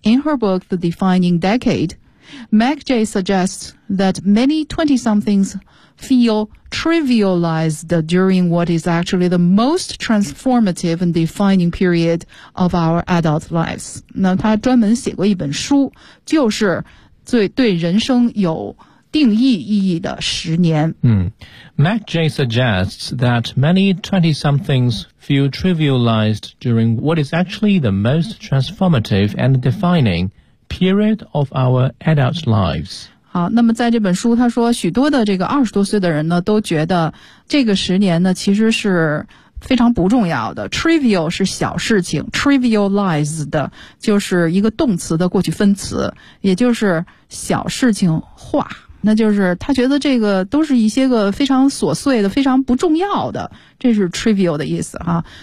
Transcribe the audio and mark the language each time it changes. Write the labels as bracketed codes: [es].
[en] In her book, The Defining Decade, Meg J suggests that many 20-somethings feel trivialized during what is actually the most transformative and defining period of our adult lives. [zh] 那他专门写过一本书，就是最对人生有定义意义的十年。 [en] 嗯 ，Mac J suggests that many 20-somethings feel trivialized during what is actually the most transformative and defining period of our adult lives. [zh] 好，那么在这本书他说，许多的这个二十多岁的人呢，都觉得这个十年呢其实是非常不重要的。 trivial 是小事情， trivialized 就是一个动词的过去分词，也就是小事情化，那就是他觉得这个都是一些个非常琐碎的，非常不重要的，这是 trivial 的意思哈。